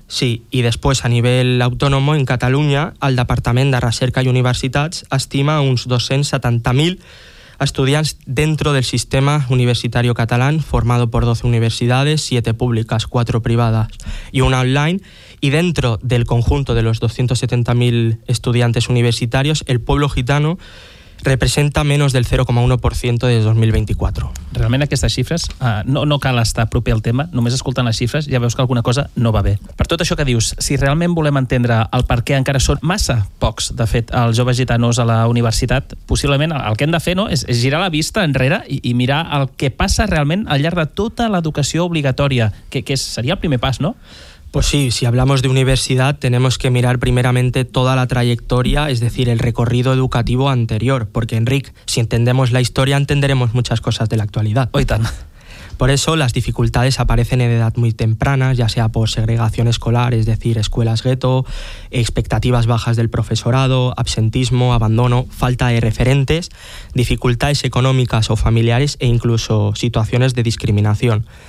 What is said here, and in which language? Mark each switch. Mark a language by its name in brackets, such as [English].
[Spanish] Sí, y después a nivel autónomo, en Cataluña, el Departament de Recerca i Universitats estima uns 270.000 estudiants dentro del sistema universitario catalán, formado por 12 universidades, 7 públicas, 4 privadas y una online. Y dentro del conjunto de los 270.000 estudiantes universitarios, el pueblo gitano representa menos del 0,1% de 2024. [Catalan] Realment aquestes xifres, no cal estar proper al tema, només escoltant les xifres ja veus que alguna cosa no va bé. Per tot això que dius, si realment volem entendre el per què encara són massa pocs, de fet, els joves gitanos a la universitat, possiblement el que hem de fer, no, és girar la vista enrere i mirar el que passa realment al llarg de tota l'educació obligatòria, que seria el primer pas, no? [Spanish] Pues sí, si hablamos de universidad tenemos que mirar primeramente toda la trayectoria, es decir, el recorrido educativo anterior, porque Enric, si entendemos la historia entenderemos muchas cosas de la actualidad. Hoy tan. Por eso las dificultades aparecen en edad muy temprana, ya sea por segregación escolar, es decir, escuelas gueto, expectativas bajas del profesorado, absentismo, abandono, falta de referentes, dificultades económicas o familiares e incluso situaciones de discriminación.